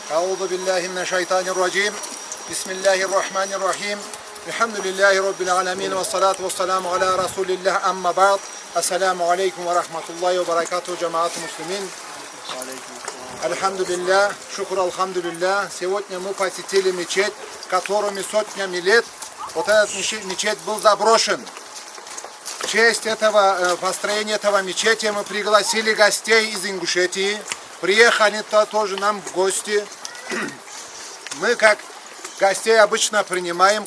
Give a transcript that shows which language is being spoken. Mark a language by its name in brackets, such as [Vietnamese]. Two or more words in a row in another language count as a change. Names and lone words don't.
[Arabic] أعوذ بالله من الشيطان الرجيم. بسم الله الرحمن الرحيم. الحمد لله رب العالمين والصلاة والسلام على رسول الله أما بعد. السلام عليكم ورحمة الله وبركاته, جماعة المسلمين. الحمد لله، شكر الحمد لله. [Russian] Сегодня мы посетили мечеть, которыми сотнями лет вот этот мечеть был заброшен. В честь этого построения этого мечети мы пригласили гостей из Ингушетии. Приехали тоже нам в гости. Мы как гостей обычно принимаем.